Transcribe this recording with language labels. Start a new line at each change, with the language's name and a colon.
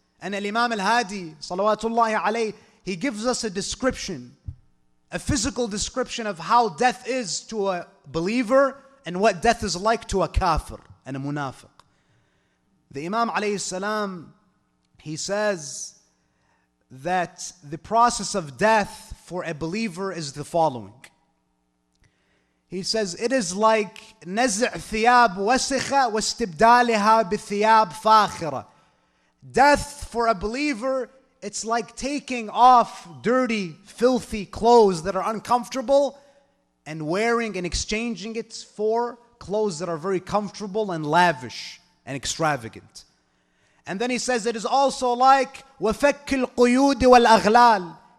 English: And Imam al-Hadi, salawatullahi alayhi, he gives us a description, a physical description of how death is to a believer and what death is like to a kafir and a munafiq. The Imam alayhi salam, he says that the process of death for a believer is the following. He says, it is like
Arabic: نزع ثياب وسخة واستبدالها بثياب فاخرة.
English: Death for a believer, it's like taking off dirty, filthy clothes that are uncomfortable and wearing and exchanging it for clothes that are very comfortable and lavish and extravagant. And then he says it is also like
Arabic: وفك القيود والأغلال.